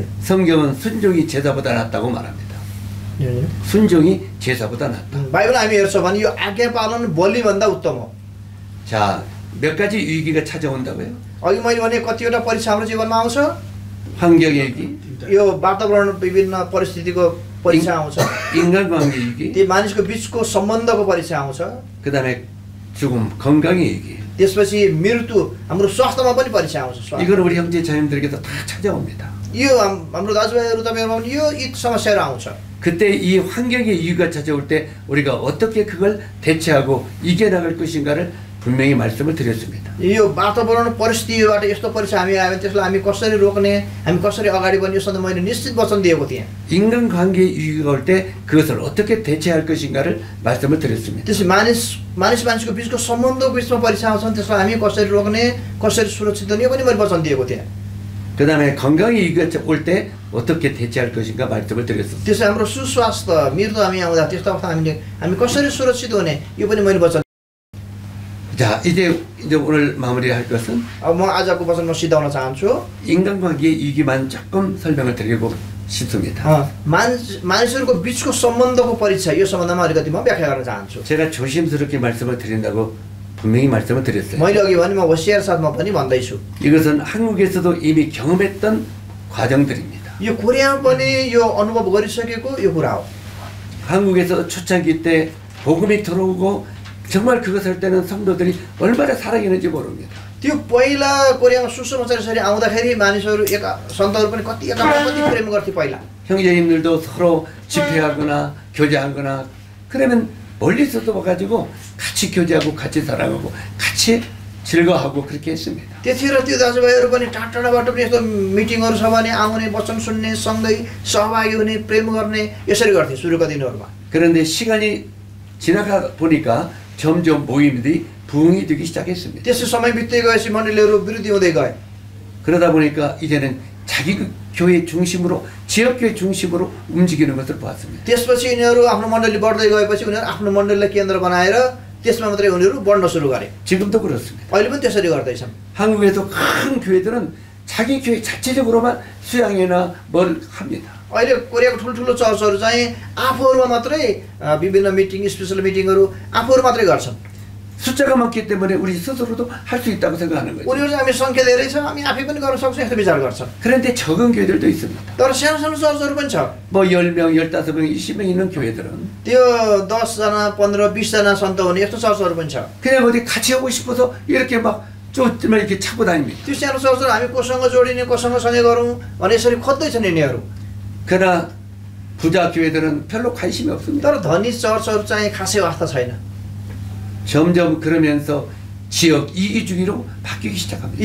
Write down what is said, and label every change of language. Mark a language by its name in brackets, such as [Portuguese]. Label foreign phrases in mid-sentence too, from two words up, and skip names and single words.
[Korean] 성경은 순종이 제사보다 낫다고 말합니다. 순종이 제사보다 낫다. [Nepali] बाइबल हामी हेर्छौँ भने यो आज्ञा पालन बलिभन्दा उत्तम हो। [Korean] 자, 몇 가지 위기가 찾아온다고요? [Nepali] अघि मैले भने कतिवटा परीक्षा हाम्रो जीवनमा आउँछ। [Korean] 환경의 위기, [Nepali] यो वातावरण विभिन्न परिस्थितिको परीक्षा आउँछ। [Korean] 인간관계 위기, [Nepali] त्यो मानिसको बीचको सम्बन्धको परीक्षा आउँछ। [Korean] 그 다음에 죽음, 건강의 위기. [Nepali] त्यसपछि मृत्यु हाम्रो स्वास्थ्यमा पनि परीक्षा आउँछ। [Korean] 이건 우리 형제 자매들에게도 다 찾아옵니다. [Nepali] यो हाम्रो दाजुभाइहरू तपाईँहरूमा पनि यो समस्याहरू आउँछ। [Korean] 그때 이 환경의 위기가 찾아올 때 우리가 어떻게 그걸 대처하고 이겨나갈 것인가를 분명히 말씀을 드렸습니다. [Nepali] यो वातावरण परिस्थितिबाट यस्तो परीक्षा हामी आयो भने त्यसलाई हामी कसरी रोक्ने, हामी कसरी अगाडि बढ्ने यो सधैँ मैले निश्चित वचन दिएको थिएँ। [Korean] 인간관계의 위기가 올 때 그것을 어떻게 대처할 것인가를 말씀을 드렸습니다. [Nepali] त्यसै मानिसको बीचको सम्बन्धको बीचमा परीक्षा आउँछ भने त्यसलाई हामी कसरी रोक्ने, कसरी सुरक्षित गर्ने यो पनि मैले वचन दिएको थिएँ। [Korean] 그 다음에 건강의 위기가 올 때 어떻게 대처할 것인가 말씀을 드렸습니다. [Nepali] त्यसै हाम्रो सुस्वास्थ्य मृत्यु हामी आउँदा त्यस्तो अवस्था हामी कसरी सुरक्षित हुने यो पनि मैले वचन। [Korean] 자, 이제 오늘 마무리할 것은 [Nepali] अब म आजको वचनमा सिद्धाउन चाहन्छु। [Korean] 인간관계의 위기만 조금 설명을 드리고 싶습니다. [Nepali] मानिसहरूको बीचको सम्बन्धको परीक्षा यो सम्बन्धमा अलिकति म व्याख्या गर्न चाहन्छु। [Korean] 제가 조심스럽게 말씀을 드린다고 분명히 말씀을 드렸어요. [Nepali] मैले अघि भने म होसियार साथमा पनि भन्दैछु। [Korean] 이것은 한국에서도 이미 경험했던 과정들입니다. [Nepali] यो कोरियामा पनि यो अनुभव गरिसकेको यो कुरा हो। [Korean] 한국에서 초창기 때 복음이 들어오고 정말 그것을 할 때는 성도들이 얼마나 사랑했는지 모릅니다. [Nepali] त्यो पहिला कोरियामा सुसमाचार यसरी आउँदाखेरि मानिसहरू सन्तहरू पनि कति प्रेम गर्थे पहिला। [Korean] 형제님들도 서로 집회하거나 교제하거나 그러면 멀리서도 와가지고 같이 교제하고 같이 사랑하고 같이 즐거워하고 그렇게 했습니다. [Nepali] त्यतिखेर त्यो दाजुभाइहरू पनि टाढाबाट पनि यस्तो मिटिङहरू छ भने आउने वचन सुन्ने सँगै सहभागी हुने प्रेम गर्ने यसरी गर्थे सुरुका दिनहरूमा। [Korean] 그런데 시간이 지나가 보니까 점점 모임들이 부흥이 되기 시작했습니다. [Nepali] त्यसो समय बित्दै गएपछि मण्डलीहरू वृद्धि हुँदै गए। [Korean] 그러다 보니까 이제는 자기 교회 중심으로 지역교회 중심으로 움직이는 것을 보았습니다. [Nepali] त्यसपछि यिनीहरू आफ्नो मण्डली बढ्दै गएपछि उनीहरू आफ्नो मण्डलीलाई केन्द्र बनाएर त्यसमा मात्रै उनीहरू बढ्न सुरु गरे। [Korean] 지금도 그렇습니다. [Nepali] अहिले पनि त्यसरी गर्दैछन्। [Korean] 한국에서 큰 교회들은 자기 교회 자체적으로만 수양회나 뭘 합니다. [Nepali] अहिले कोरियाको ठुल्ठुलो चर्चहरू चाहिँ आफूहरूमा मात्रै विभिन्न मिटिङ [English] special meetings [Nepali] आफूहरू मात्रै गर्छन्। [Korean] 숫자가 많기 때문에 우리 스스로도 할 수 있다고 생각하는 거죠. [Nepali] उनीहरू चाहिँ हामी सङ्ख्या धेरै छ हामी आफै पनि गर्न सक्छौँ यस्तो विचार गर्छन्। [Korean] 그런데 적은 교회들도 있습니다. [Nepali] तर सानो सानो चर्चहरू पनि छ। [Korean] 뭐 10명, 15명, 20명 있는 교회들은 [Nepali] त्यो 10जना 15 20जना सन्त हुने यस्तो चर्चहरू पनि छ। [Korean] 그냥 어디 같이 하고 싶어서 이렇게 막 쫓으면 이렇게 차고 다닙니다. [Nepali] त्यो सानो चर्चहरू हामी कोसँग जोडिने कोसँग सँगै गरौँ भने यसरी खोज्दैछन् यिनीहरू। [Korean] 그러나 부자 교회들은 별로 관심이 없습니다. [Nepali] तर धनी चर्चहरू चाहिँ खासै वास्ता छैन। [Korean] 점점 그러면서 지역 이기주의로 바뀌기 시작합니다.